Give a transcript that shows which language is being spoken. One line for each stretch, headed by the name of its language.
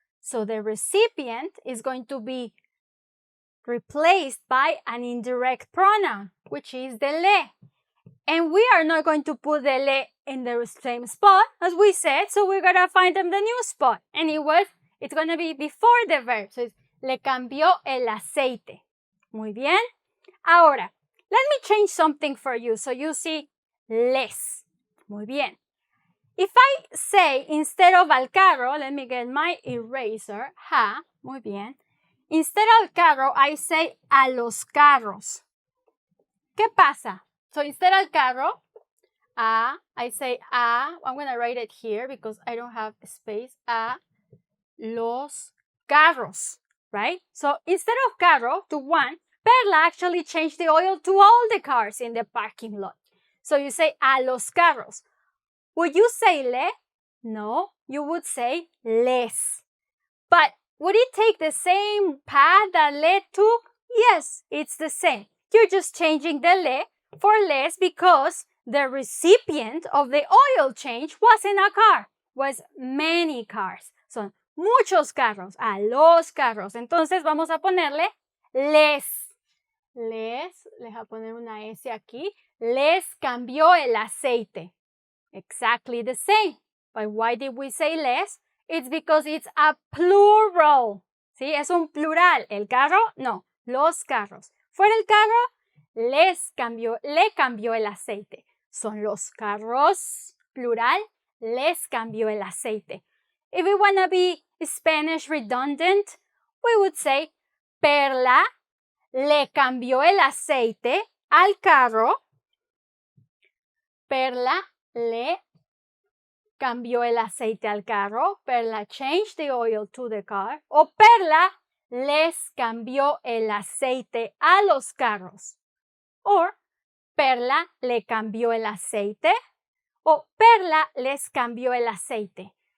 English: So the recipient is going to be replaced by an indirect pronoun, which is the le. And we are not going to put the le in the same spot as we said, so we're going to find them the new spot. And it's going to be before the verb. So it's
Spanish: le cambió el aceite. Muy bien. Ahora,
English: let me change something for you so you see les.
Spanish: Muy bien.
English: If I say instead of al carro, let me get my eraser.
Spanish: Muy bien.
English: Instead of
Spanish: al carro,
English: I say
Spanish: a los carros. ¿Qué pasa?
English: So instead
Spanish: al carro,
English: I say I'm going to write it here because I don't have space.
Spanish: A los carros,
English: right? So instead of carro to one, Perla actually changed the oil to all the cars in the parking lot. So you say
Spanish: a los carros.
English: Would you say le? No, you would say les. But would it take the same path that le took? Yes, it's the same. You're just changing the le for les because the recipient of the oil change wasn't a car, was many cars.
Spanish: Son muchos carros, a los carros. Entonces vamos a ponerle les. Les voy a poner una S aquí. Les cambió el aceite.
English: Exactly the same. But why did we say les? It's because it's a plural.
Spanish: ¿Sí? Es un plural. El carro, no. Los carros. Fuera el carro, le cambió el aceite. Son los carros, plural, les cambió el aceite.
English: If we want to be Spanish redundant, we would say Perla
Spanish: le cambió el aceite al carro. Perla le cambió el aceite al carro.
English: Perla changed the oil to the car.
Spanish: O Perla les cambió el aceite a los carros.
English: Or
Spanish: Perla le cambió el aceite. O Perla les cambió el aceite.